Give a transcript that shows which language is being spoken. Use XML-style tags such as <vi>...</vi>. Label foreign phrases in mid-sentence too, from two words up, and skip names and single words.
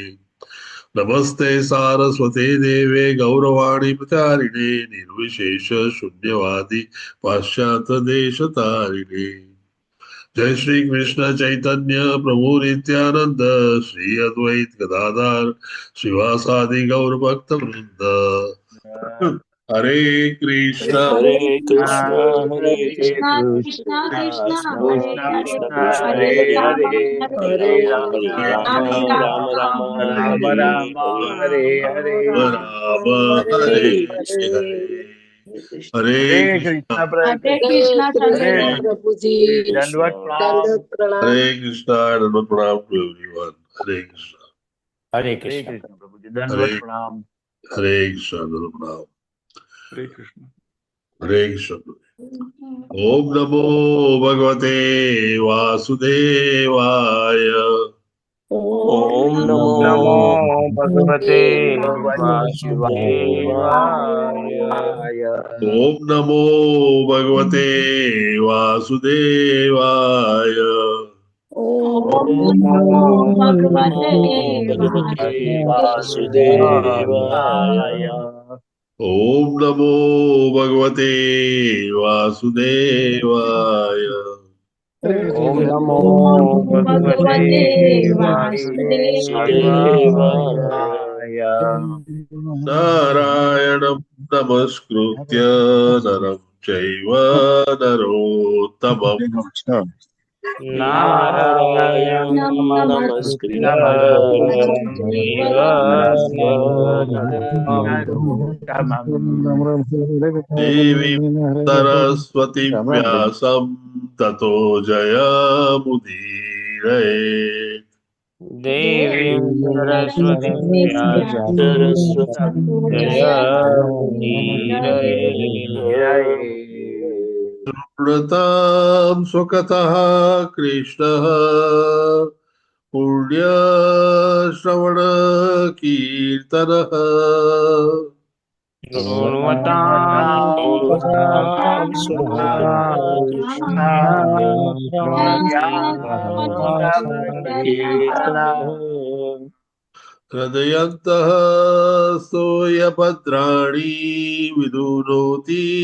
<sa>नमस्ते सारस्वते देवे गौरवाणी प्रचारिणे निर्विशेष शून्यवादी पाश्चात्य देश तारिणे. जय श्री कृष्ण चैतन्य प्रभु नित्यानंद श्री अद्वैत गदाधर श्रीवासादि गौर भक्त वृंद. हरे कृष्ण हरे कृष्ण हरे કૃષ્ણ कृष्ण કૃષ્ણ કૃષ્ણ હરે कृष्ण હરે कृष्ण હરે हरे રામ हरे હરે હરે રામ हरे રામ राम રામ राम રામ રામ હરે હરે હરે. હરે હરે. राम હરે हरे હરે. हरे. હરે કૃષ્ણ. हरे હરે कृष्ण કૃષ્ણ હરે હરે કૃષ્ણ હરે કૃષ્ણ</sa> <gu>ચંદ્રભાઈ. પ્રભુજી દંડવત પ્રણામ. દંડવત પ્રણામ.</gu> <hi>हरे कृष्ण नमः प्रणाम</hi> <en>to everyone.</en> <hi>हरे कृष्ण</hi> <gu>હરે કૃષ્ણ પ્રભુજી</gu> <hi>हरे</hi> <gu>દંડવત પ્રણામ.</gu> <hi>हरे कृष्ण नमः प्रणाम.</hi> <gu>હરે કૃષ્ણ.</gu> <hi>हरे कृष्ण.</hi> <sa>ओम नमो भगवते वासुदेवाय. ઓમ ઓમ ઓમ નમો નમો ભગવતે વાસુદેવાય. વાસુદેવાય. ओम नमो भगवते वासुदेवाय. ઓમ ઓમ નમો નમો ભગવતે ભગવતે વાસુદેવાય. વાસુદેવાય. ओम नमो भगवते वासुदेवाय. ઓમ નમો ઓમ ભગવતે ભગવતે વાસુદેવાય. વાસુદેવાય. नारायणं नमस्कृत्य नरं चैव नरोत्तमम्. નારાયણ નારાયણ નમસ્કૃત્ય નમસ્કૃત્ય નરં નમસ્કૃત્ય ચૈવ देवीं सरस्वतीं व्यासं ततो जयमुदीरये. દેવીમ સરસ્વતી शृण्वतां स्वकतः कृष्णः पुण्यश्रवणकीर्तनः हृदयन्तः स्तोयभद्राणि विदुनोति</sa>